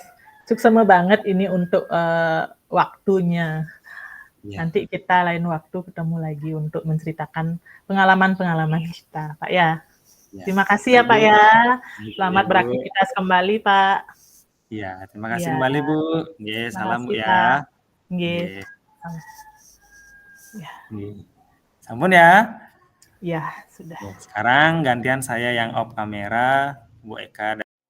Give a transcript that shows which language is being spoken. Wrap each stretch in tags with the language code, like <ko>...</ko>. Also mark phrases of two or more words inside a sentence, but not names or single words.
<id>Suksema banget ini untuk waktunya. Ya. Nanti kita lain waktu ketemu lagi untuk menceritakan pengalaman-pengalaman kita, Pak ya. Ya. Terima kasih ya Pak ya. Selamat Bu. beraktivitas kembali, Pak. Iya, terima kasih Ya. kembali Bu. Nggih, Terima salam Bu kasih, ya. Pak. Nggih. Nggih. Ya.</id> <ban>Nggih. Sampun ya.</ban> <id>Ya, sudah. Sekarang gantian saya yang off kamera, Bu Eka.</id>